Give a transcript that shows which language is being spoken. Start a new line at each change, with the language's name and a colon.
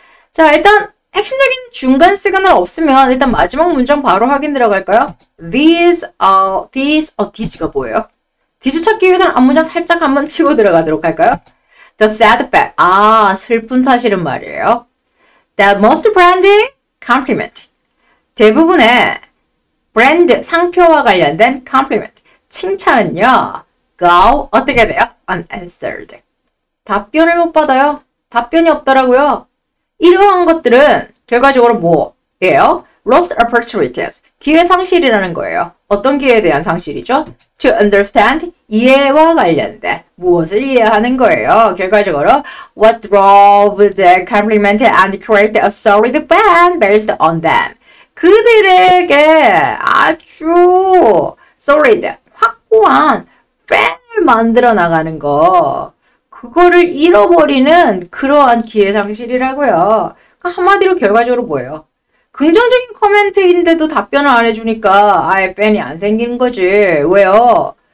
Korean: 자, 일단 핵심적인 중간 시그널 없으면 일단 마지막 문장 바로 확인 들어갈까요? These가 뭐예요? These 찾기 위해서는 앞문장 살짝 한번 치고 들어가도록 할까요?
English: The sad fact.
Korean: 아, 슬픈 사실은 말이에요.
English: That most brand compliment.
Korean: 대부분의 브랜드, 상표와 관련된 compliment. 칭찬은요.
English: Go,
Korean: 어떻게 돼요?
English: Unanswered.
Korean: 답변을 못 받아요. 답변이 없더라고요. 이러한 것들은 결과적으로 뭐예요?
English: Lost opportunities.
Korean: 기회 상실이라는 거예요. 어떤 기회에 대한 상실이죠?
English: To understand.
Korean: 이해와 관련된 무엇을 이해하는 거예요. 결과적으로
English: what drove the compliment and create a solid fan based on them.
Korean: 그들에게 아주 solid, 확고한 팬을 만들어 나가는 거. 그거를 잃어버리는 그러한 기회 상실이라고요. 한마디로 결과적으로 뭐예요? 긍정적인 코멘트인데도 답변을 안 해주니까 아예 팬이 안 생기는 거지. 왜요?